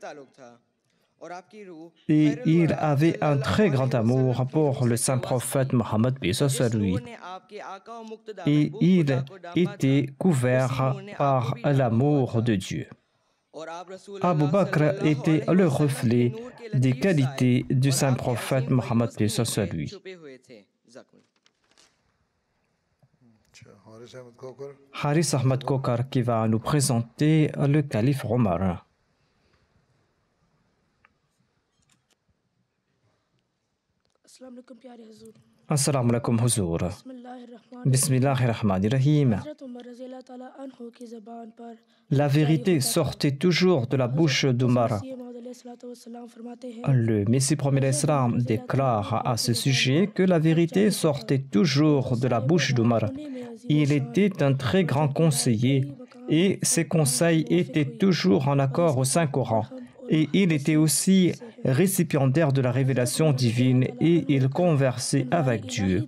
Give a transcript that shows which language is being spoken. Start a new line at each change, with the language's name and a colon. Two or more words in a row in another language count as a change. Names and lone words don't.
French: Et il avait un très grand amour pour le saint prophète Mohammed sur lui. Et il était couvert par l'amour de Dieu. Abu Bakr était le reflet des qualités du saint prophète Mohammed sur lui.
Urdu: हारिस अहमद खोकर.
French: Haris Ahmad Kokar qui va nous présenter le calife Omar.
Arabic: السلام عليكم
Urdu: پیارے حضور.
Arabic: السلام عليكم huzur. بسم الله الرحمن. بسم الله الرحمن الرحيم.
Urdu: حضرت عمر
Arabic: رضي الله تعالى عنه
Urdu: کی زبان پر
French: La vérité sortait toujours de la bouche d'Omar.
Urdu: مسیح موعود
Arabic: عليه الصلاة والسلام
Urdu: فرماتے ہیں
French: Le Messie premier Islam déclare à ce sujet que la vérité sortait toujours de la bouche d'Omar. Il était un très grand conseiller et ses conseils étaient toujours en accord au Saint-Coran. Et il était aussi récipiendaire de la révélation divine et il conversait avec Dieu.